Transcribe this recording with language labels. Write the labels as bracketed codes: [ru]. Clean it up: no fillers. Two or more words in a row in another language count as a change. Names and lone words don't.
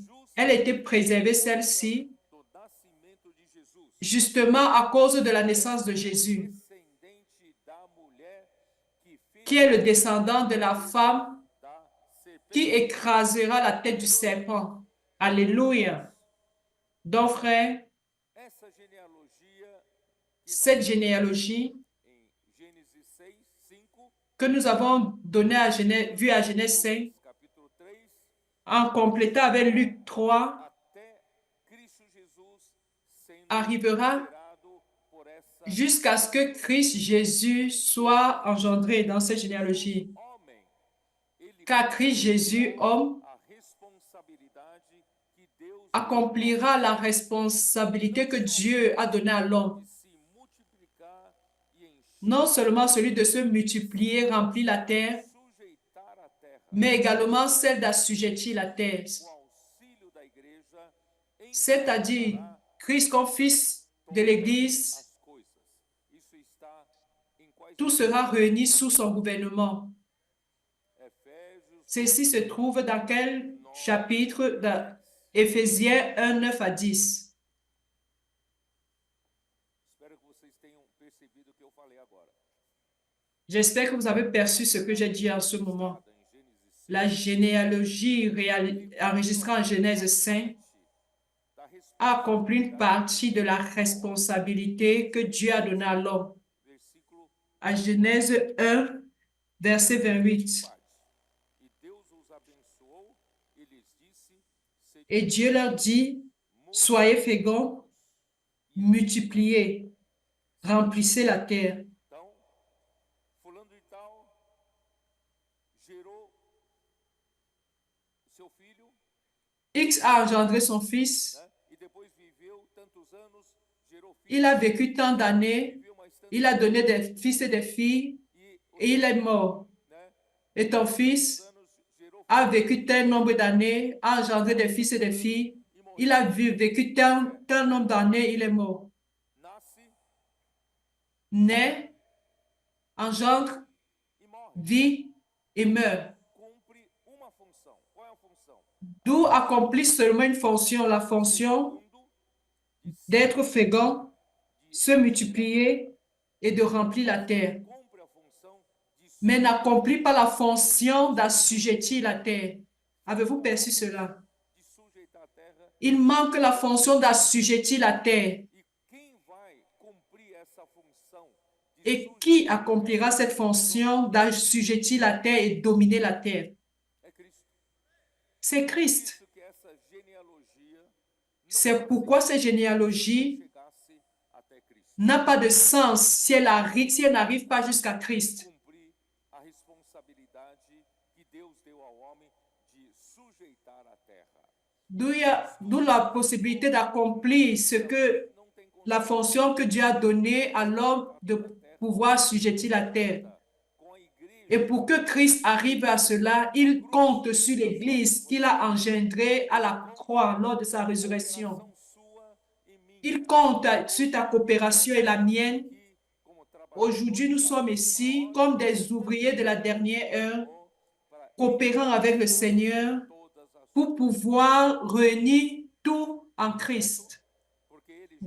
[fr] Elle a été préservée, celle-ci, justement à cause de la naissance de Jésus, qui est le descendant de la femme qui écrasera la tête du serpent. Alléluia. Donc, frère, [pt] essa genealogia que [fr] cette [pt] nós [fr] généalogie [pt] em Gênesis 6, 5, [fr] que nous avons donnée à Genèse, vue à Genèse 5, [pt] capítulo 3, [fr] en complétant avec Luc 3, [pt] até Cristo Jesus sendo [fr] arrivera [pt] gerado por essa [fr] jusqu'à ce que Christ Jésus soit engendré dans cette généalogie. [pt] homem. Ele [fr] Car Christ Jésus, homme, [pt] a responsabilidade que Deus [fr] accomplira la responsabilité que Dieu a donnée à l'homme. [pt] de se multiplicar e encher, [fr] Non seulement celui de se multiplier, remplir la terre, [pt] sujeitar a terra, [fr] mais également celle d'assujettir la terre. [pt] o auxílio da igreja [fr] C'est-à-dire, [pt] encaminhará [fr] Christ comme fils de l'Église, [pt] as coisas. Isso está em quais [fr] tout sera réuni sous son gouvernement. [pt] Efésios [fr] Ceci se trouve dans quel chapitre? Dans Éphésiens 1, 9 à 10. [pt] Espero que vocês tenham percebido o que eu falei agora. [fr] J'espère que vous avez perçu ce que j'ai dit en ce moment. La généalogie enregistrée en Genèse 5 a accompli une partie de la responsabilité que Dieu a donnée à l'homme. [pt] Versículo [fr] À Genèse 1, verset 28. [pt] E Deus os abençoou e lhes disse: [fr] Et Dieu leur dit, soyez féconds, multipliez, remplissez la terre. [pt] Então, fulano de tal gerou seu filho, [fr] X a engendré son fils, [pt] né? E depois viveu tantos anos, gerou filhos, [fr] il a vécu tant d'années, [pt] viveu mais tantos [fr] il a donné des fils et des filles, et il est mort. [pt] né? [fr] Et ton fils [pt] Anos gerou [fr] a vécu tel nombre d'années, a engendré des fils et des filles, il a vécu tel nombre d'années, il est mort. [pt] nasce [fr] Naît, engendre, [pt] e morre. [fr] vit et meurt. [pt] Cumpre uma função. Qual é a função? [fr] D'où accomplit seulement une fonction, la fonction d'être fécond, se multiplier et de remplir la terre. [pt] Cumpre a função de [fr] Mais n'accomplit pas la fonction d'assujettir la terre. Avez-vous perçu cela? [pt] sujeitar a terra. [fr] Il manque la fonction d'assujettir la terre. [pt] E quem vai cumprir essa função de [fr] Et qui accomplira cette fonction d'assujettir la terre et dominer la terre? [pt] é Cristo? [fr] C'est Christ. [pt] Isso que essa genealogia [fr] C'est pourquoi cette généalogie [pt] chegasse até Cristo. [fr] n'a pas de sens si elle n'arrive pas jusqu'à Christ. [pt] Cumprir a responsabilidade que Deus deu ao homem de sujeitar a terra. [fr] D'où la possibilité d'accomplir la fonction que Dieu a donnée à l'homme de pouvoir assujettir la terre. [pt] Com a igreja, [fr] Et pour que Christ arrive à cela, il compte sur l'Église qu'il a engendrée à la croix lors de sa résurrection. [pt] ação sua e minha. [fr] Il compte sur ta coopération et la mienne. [pt] E como trabalhador [fr] Aujourd'hui, nous sommes ici comme des ouvriers de la dernière heure, [pt] para [fr] coopérant avec le Seigneur [pt] todas as [fr] pour pouvoir réunir tout en Christ. [pt] porque ele já